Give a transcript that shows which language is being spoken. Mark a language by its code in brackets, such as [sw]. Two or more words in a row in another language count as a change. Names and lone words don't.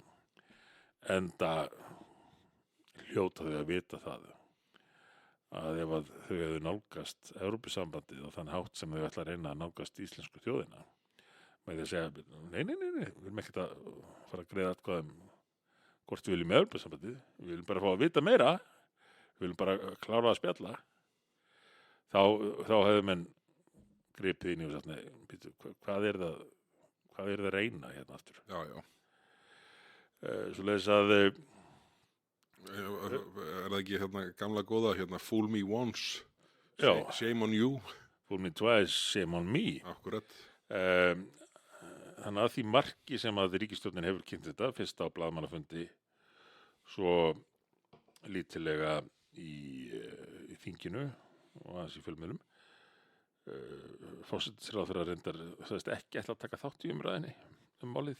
[is] Enda hljóta þau að vita það að ef að þau hefðu nálgast Evrópusambandið á þann hátt sem þau ætla að reyna að nálgast íslensku þjóðina með því að segja, nei, við viljum ekkert að fara að greiða atkvæðum hvort við viljum með Evrópusambandið, við viljum bara fá að vita meira, við viljum bara klára að spjalla, þá hefðu menn gripið inn í og sagt, nei, býtu, hvað er það að reyna hérna aftur? Já. Svoleiðis að Er það ekki hérna gamla góða, hérna [en] fool me once, [is] Já. [en] shame on you? fool me twice, shame on me. [is] Akkurat. Þannig að því marki sem að ríkisstjórnin hefur kynnt þetta, fyrst á blaðamannafundi, svo lítilega í þinginu og aðeins í fjölmiðlum. Forsætisráðherra reyndar sagðist ekki ætla að taka þátt í umræðinni málið.